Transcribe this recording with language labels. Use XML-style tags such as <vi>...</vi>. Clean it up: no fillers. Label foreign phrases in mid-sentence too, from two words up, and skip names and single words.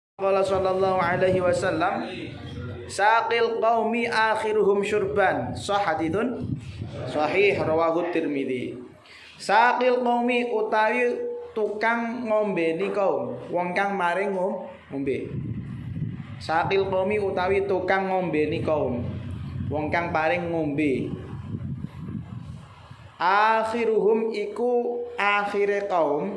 <ar>قال صلى الله عليه وسلم ساقي القوم آخرهم شربا حديث صحيح رواه الترمذي. ساقي القوم</ar> <jv>utawi tukang ngombeni kaum wong kang maring ngombe.</jv> <ar>ساقي القوم</ar> <jv>utawi tukang ngombeni kaum wong kang paring ngombe. Akhiruhum iku akhire kaum.</jv>